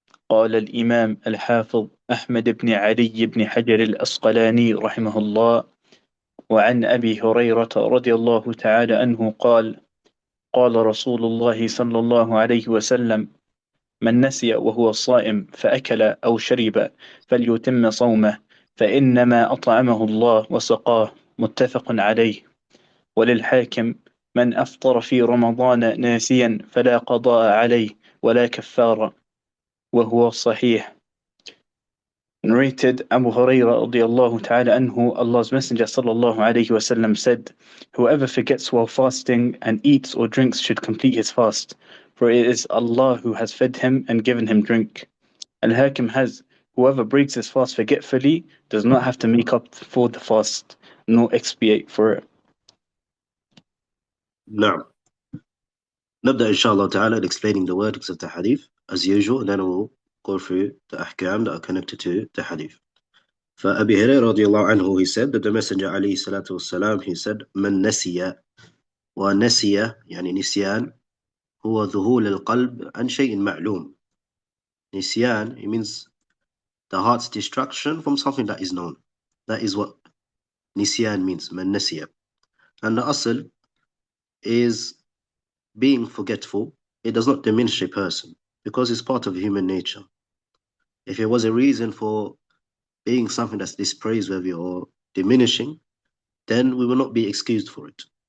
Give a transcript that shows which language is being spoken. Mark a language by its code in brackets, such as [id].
[ar] قال الإمام الحافظ أحمد بن علي بن حجر الأسقلاني رحمه الله: وعن أبي هريرة رضي الله تعالى عنه قال: قال رسول الله صلى الله عليه وسلم: من نسي وهو صائم فأكل أو شرب فليتم صومه، فإنما أطعمه الله وسقاه. متفق عليه. وللحاكم: من أفطر في رمضان ناسيا فلا قضاء عليه ولا كفارة، وهو صحيح. [en] Narrated Abu Hurairah radiallahu ta'ala anhu, Allah's Messenger sallallahu alayhi wasallam said: whoever forgets while fasting and eats or drinks should complete his fast, for it is Allah who has fed him and given him drink. Al-Hakim has: whoever breaks his fast forgetfully does not have to make up for the fast nor expiate for it. [ar] نعم. نبدأ إن شاء الله تعالى [en] explaining the wordings of the hadith as usual, and then we'll go through the ahkam that are connected to the hadith. [ar] فأبي هريرة رضي الله عنه, [en] he said that the Messenger [ar] عليه الصلاة والسلام, [en] he said: [ar] من نسي. ونسي يعني نسيان هو ذهول القلب عن شيء معلوم. [en] Nisyan, it means the heart's distraction from something that is known. That is what Nisyan means, [ar] من نسي. [en] And the asl is being forgetful. It does not diminish a person because it's part of human nature. If it was a reason for being something that's dispraiseworthy or diminishing, then we will not be excused for it.